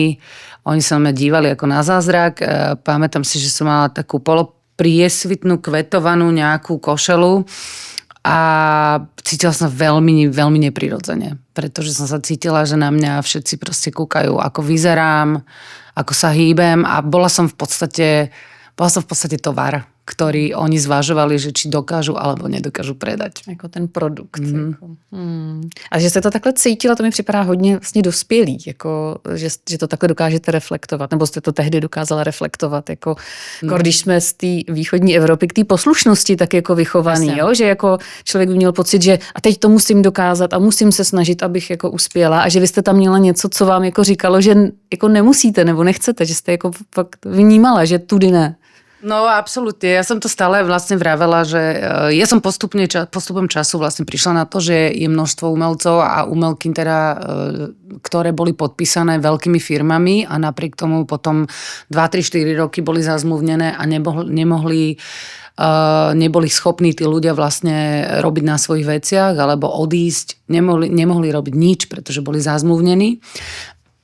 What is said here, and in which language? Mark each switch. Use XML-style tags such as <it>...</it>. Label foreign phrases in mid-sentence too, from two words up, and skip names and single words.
<sk>Oni sa na mňa dívali ako na zázrak. Pamätám si, že som mala takú polopriesvitnú kvetovanú nejakú košelu a cítila som veľmi, veľmi neprirodzene. Pretože som sa cítila, že na mňa všetci proste kúkajú, ako vyzerám, ako sa hýbem a bola som v podstate tovar, ktorý oni zvažovali, že či dokážu alebo nedokážu predať.</sk> <cs>Jako ten produkt. Jako. A že se to takhle cítila, to mi připadá hodně vlastně dospělý, jako, že to takhle dokážete reflektovat, nebo jste to tehdy dokázala reflektovat, jako když jsme z té východní Evropy k té poslušnosti tak jako vychovaný, jo? Že jako člověk by měl pocit, že a teď to musím dokázat a musím se snažit, abych jako uspěla a že vy jste tam měla něco, co vám jako říkalo, že jako nemusíte nebo nechcete, že jste jako fakt vnímala, že tudy ne.</cs> <sk>No absolútne, ja som to stále vlastne vravela, že ja som postupom času vlastne prišla na to, že je množstvo umelcov a umelky teda, ktoré boli podpísané veľkými firmami a napriek tomu potom 2, 3, 4 roky boli zazmluvnené a neboli schopní tí ľudia vlastne robiť na svojich veciach alebo odísť, nemohli robiť nič, pretože boli zazmluvnení.</sk>